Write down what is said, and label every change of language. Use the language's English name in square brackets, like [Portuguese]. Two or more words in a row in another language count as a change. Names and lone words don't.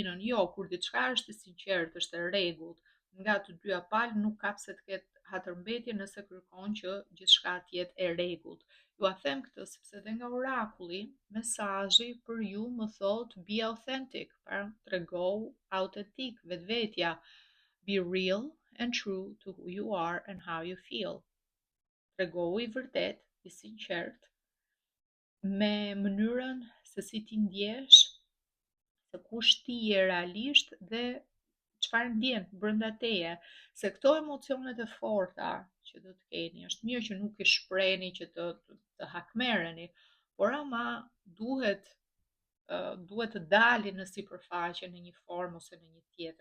[Albanian] Jo, kur diçka është e sinqertë, është e rregullt, nga të dyja palë nuk ka pse të ketë hatërmbetje nëse kërkon që gjithçka të jetë e rregullt. Ju a them këtë sepse dhe nga orakulli, mesazhi për ju më thot [English] be authentic, [Albanian] pra tregohu autentik, vetvetja. [English] Be real and true to who you are and how you feel. [Albanian] Tregohu i vërtet, i sinqert, me mënyrën se si ti ndjesh, se kush ti je realisht dhe çfarë ndjen brenda teje, se këto emocionet e forta që do të keni, është mirë që nuk i shprehni që të hakmerreni, por ama duhet duhet të dalin në sipërfaqe në një formë ose në një tjetër.